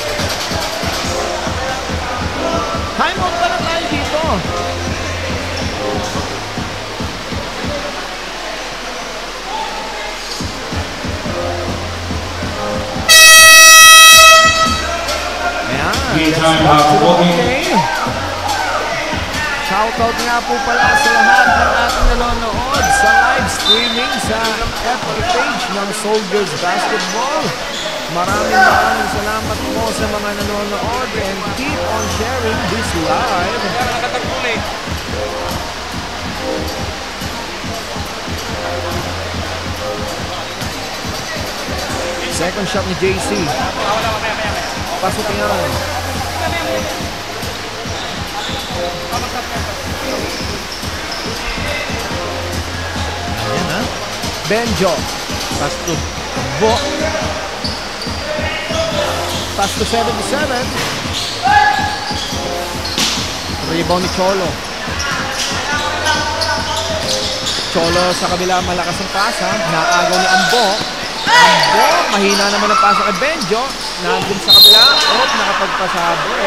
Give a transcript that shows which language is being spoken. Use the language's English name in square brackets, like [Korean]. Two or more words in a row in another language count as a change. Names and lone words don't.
[Filipino] Time out pa na tayo dito. Ayan. [English] Game time out. Walking. [Filipino] Okay. Shoutout nga po pala sa lahat ng ating nanonood sa [English] live streaming [Filipino] sa [English] FB page [Filipino] ng Soldiers Basketball. Maraming salamat po sa mga nanonood [English] and keep on sharing this live. Second shot ni JC. [Filipino] Pasok yan. Ayan, ha? Benjo. [English] Pass to Bo. Pass to 77. [Filipino] Rebound ni Cholo. Cholo sa kabila, malakas ang pasa. Naagaw ni Ambo. Ambo, mahina naman ang pasa kay Benjo. Nandun sa kabila. Oh, nakapagpasabo.